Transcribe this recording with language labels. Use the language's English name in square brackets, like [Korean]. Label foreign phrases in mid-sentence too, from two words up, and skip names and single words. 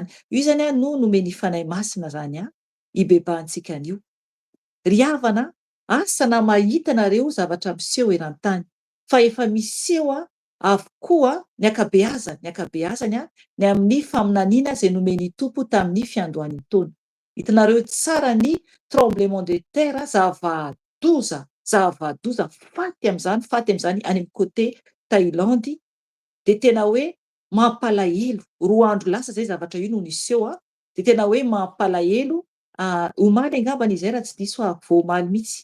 [Malagasy] Io zany no nomeny fanahy masina zany ibebantsika anio. Ry havana, asa na mahita nareo zavatra miseho eran-tany, fa efa miseho avokoa ny akabeazany ny amin'ny faminaniana izay nomeny Tompo tamin'ny fiandohan'ny taona. Hitanareo tsara ny [French] tremblement de terre, [Malagasy] zava-doza faty am'izany any amin'ny côté Thaïlande, de tena hoe mampalahelo. 2 andro lasa zay zavatra io no niseho de tena hoe mampalahelo. Omaly angambany izay raha tsy diso voamaly mihitsy.